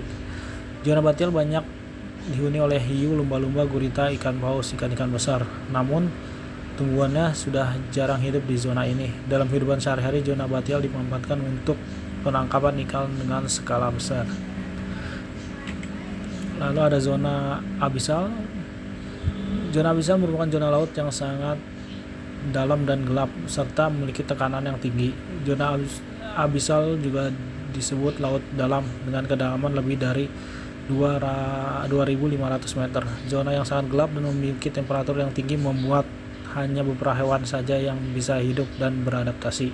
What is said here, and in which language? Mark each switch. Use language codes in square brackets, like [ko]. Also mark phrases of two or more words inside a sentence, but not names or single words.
[id] Zona batial banyak dihuni oleh hiu, lumba-lumba, gurita, ikan paus, ikan-ikan besar. Namun tumbuhannya sudah jarang hidup di zona ini. Dalam kehidupan sehari-hari, zona batial dimanfaatkan untuk penangkapan ikan dengan skala besar. Lalu ada zona abisal. Zona abisal merupakan zona laut yang sangat dalam dan gelap serta memiliki tekanan yang tinggi. Zona abisal juga disebut laut dalam dengan kedalaman lebih dari 2.500 meter. Zona yang sangat gelap dan memiliki temperatur yang tinggi membuat hanya beberapa hewan saja yang bisa hidup dan beradaptasi.